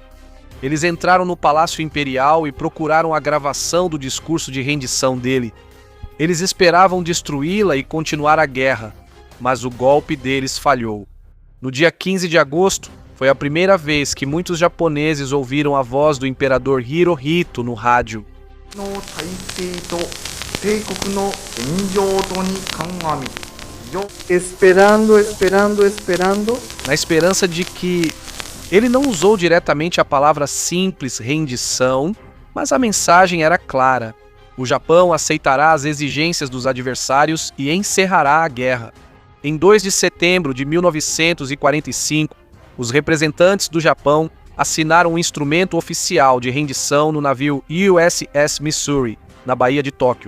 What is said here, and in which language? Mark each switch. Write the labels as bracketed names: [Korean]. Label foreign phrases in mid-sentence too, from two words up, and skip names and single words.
[Portuguese] Eles entraram no Palácio Imperial e procuraram a gravação do discurso de rendição dele. Eles esperavam destruí-la e continuar a guerra, mas o golpe deles falhou. No dia 15 de agosto, foi a primeira vez que muitos japoneses ouviram a voz do imperador Hirohito no rádio. [Japanese] の体制と帝国の現状とに鑑み、esperando. [Portuguese] Na esperança de que ele não usou diretamente a palavra simples rendição, mas a mensagem era clara. O Japão aceitará as exigências dos adversários e encerrará a guerra. Em 2 de setembro de 1945, os representantes do Japão assinaram um instrumento oficial de rendição no navio USS Missouri, na Baía de Tóquio.